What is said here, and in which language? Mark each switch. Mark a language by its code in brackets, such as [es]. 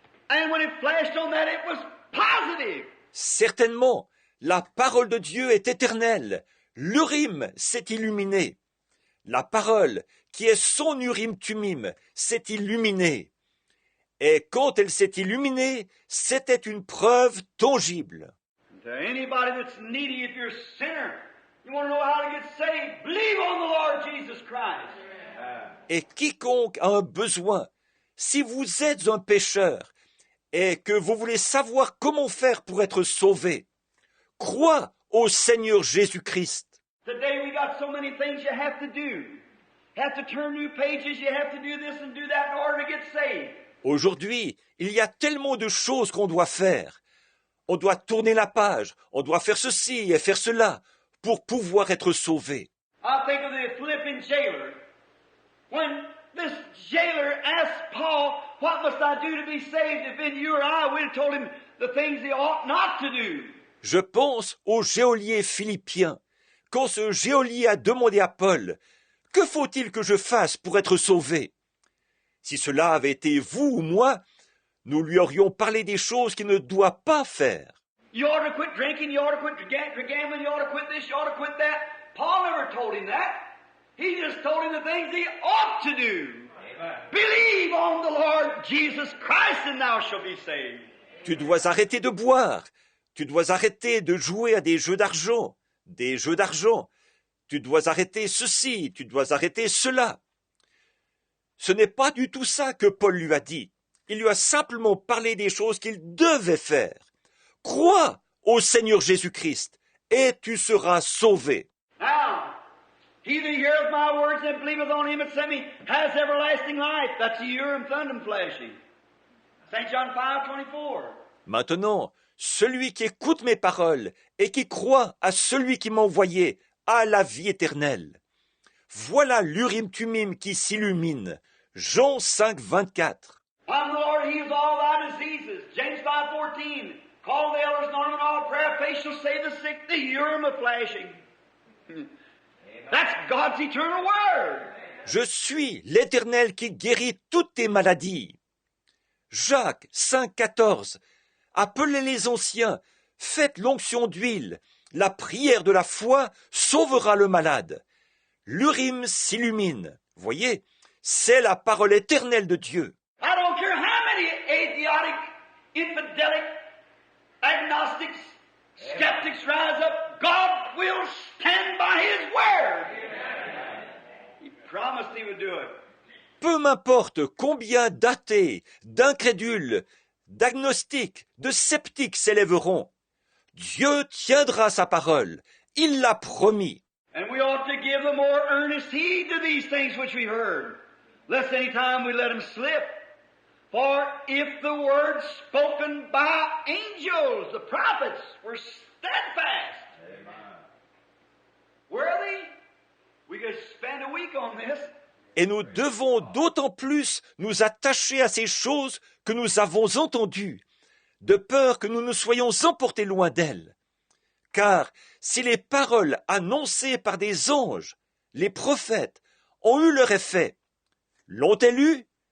[en] And when it flashed on that, it was positive. [fr] Certainement, la parole de Dieu est éternelle. L'Urim s'est illuminé. La parole, qui est son Urim-Tumim, s'est illuminée. Et quand elle s'est illuminée, c'était une preuve tangible. [en] To anybody that's needy, if you're a sinner, you want to know how to get saved, believe on the Lord Jesus Christ. [fr] Et quiconque a un besoin, si vous êtes un pécheur et que vous voulez savoir comment faire pour être sauvé, crois au Seigneur Jésus-Christ. [en] Today we got so many things you have to do. You have to turn new pages, you have to do this and do that in order to get saved. [fr] Aujourd'hui, il y a tellement de choses qu'on doit faire. On doit tourner la page, on doit faire ceci et faire cela pour pouvoir être sauvé. [en] I think of the Philippian jailer. When this jailer asked Paul, what must I do to be saved? If in you or I would have told him the things he ought not to do. [fr] Je pense au geôlier philippien. Quand ce geôlier a demandé à Paul, « Que faut-il que je fasse pour être sauvé ?» Si cela avait été vous ou moi, nous lui aurions parlé des choses qu'il ne doit pas faire. [en] You ought to quit drinking, you ought to quit gambling, you ought to quit this, you ought to quit that. Paul never told him that. He just told him the things he ought to do. Amen. Believe on the Lord Jesus Christ and thou shalt be saved. [fr] Tu dois arrêter de boire. Tu dois arrêter de jouer à des jeux d'argent. Des jeux d'argent. Tu dois arrêter ceci, tu dois arrêter cela. Ce n'est pas du tout ça que Paul lui a dit. Il lui a simplement parlé des choses qu'il devait faire. Crois au Seigneur Jésus-Christ et tu seras sauvé. [en] Now, he that heareth my words and believeth on him that sent me has everlasting life. That's the Urim Thummim flashing. St. John 5:24. [fr] Maintenant, celui qui écoute mes paroles et qui croit à celui qui m'a envoyé a la vie éternelle. Voilà l'Urim Thummim qui s'illumine. Jean 5:24. [en] I'm the Lord, he heals all thy diseases. James 5:14. Call the elders, anoint them in all prayer, faith shall save the sick, the Urim of flashing. That's God's eternal word. [fr] Je suis l'Éternel qui guérit toutes tes maladies. Jacques 5:14. Appelez les anciens, faites l'onction d'huile. La prière de la foi sauvera le malade. L'Urim s'illumine. Voyez, c'est la parole éternelle de Dieu. [en] I don't care how many atheistic, infidelic, agnostics, skeptics rise up, God will stand by His word. He promised He would do it. [fr] Peu m'importe combien d'athées, d'incrédules, d'agnostiques, de sceptiques s'élèveront. Dieu tiendra sa parole. Il l'a promis. [en] And we ought to give the more earnest heed to these things which we heard, lest any time we let them slip. For if the words spoken by angels, the prophets, were steadfast, amen, worthy, we could spend a week on this. [fr] Et nous devons d'autant plus nous attacher à ces choses que nous avons entendues, de peur que nous ne soyons emportés loin d'elles. Car si les paroles annoncées par des anges, les prophètes, ont eu leur effet, l'ont-elles eu?